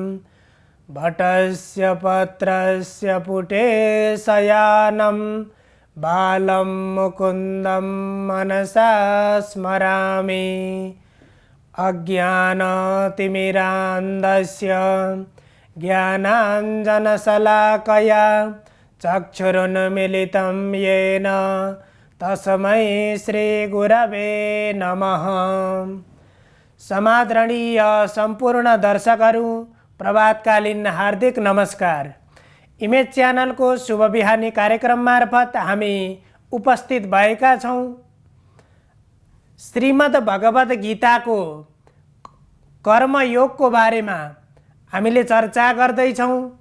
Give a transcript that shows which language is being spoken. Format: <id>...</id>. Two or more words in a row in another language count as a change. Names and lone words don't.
<sa>भटस्य पत्रस्य पुटे शयानं बालं मुकुन्दं मनसा स्मरामि। अज्ञानतिमिरान्धस्य ज्ञानाञ्जनशलाकया चक्षुरुन्मीलितं येन तस्मै श्रीगुरवे नमः।</sa> <ne>समादरणीय सम्पूर्ण दर्शकहरू, प्रभातकालीन हार्दिक नमस्कार। इमेज च्यानलको शुभ बिहानी कार्यक्रम मार्फत हामी उपस्थित भएका छौँ। श्रीमद् भगवत गीताको कर्मयोगको बारेमा हामीले चर्चा गर्दैछौँ।</ne>